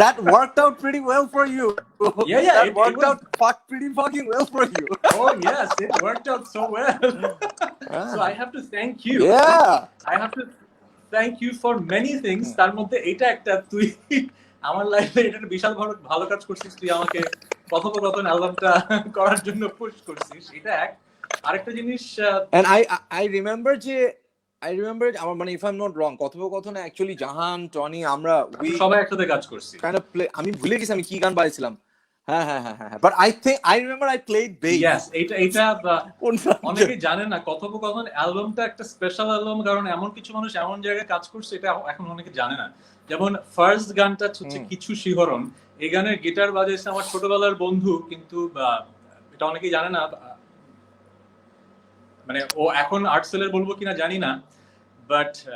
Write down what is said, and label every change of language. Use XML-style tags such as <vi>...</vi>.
<en>That worked out pretty well for you. Yeah, that it worked was out pretty fucking well for you. Oh yes, it worked out so well. So I have to thank you. Yeah, I have to thank you for many things.</en> <bn>তার মধ্যে এটা একটা, তুই আমার লাইফে এটা বিশাল ভালো কাজ করছিস, তুই আমাকে কথোপকথন অ্যালবামটা করার জন্য পুশ করছিস, এটা এক। আরেকটা জিনিস,</bn> <en>and I remember</en> <bn>যে আমার মানে</bn> <en>if I'm not wrong, কথোপকথনে actually Jahan, Tony, আমরা</en> <bn>সবাই একসাথে কাজ করছি।</bn> <en>kind of play,</en> <bn>আমি ভুলে গেছি আমি কি গান বাজাইছিলাম।</bn> <en>হ্যাঁ, but I remember I played bass.</en> <bn>Yes, এটা অনেকে জানে না, কথোপকথন অ্যালবামটা একটা স্পেশাল অ্যালবাম, কারণ এমন কিছু মানুষ এমন জায়গায় কাজ করছে, এটা এখন অনেকে জানে না। যেমন ফার্স্ট গানটা হচ্ছে কিছু শিহরণ, এই গানের গিটার বাজাইছে আমার ছোটবেলার বন্ধু, কিন্তু এটা অনেকেই জানে না, মানে ও এখন আর্টসেলের বলবো কিনা জানি না, বাট</bn>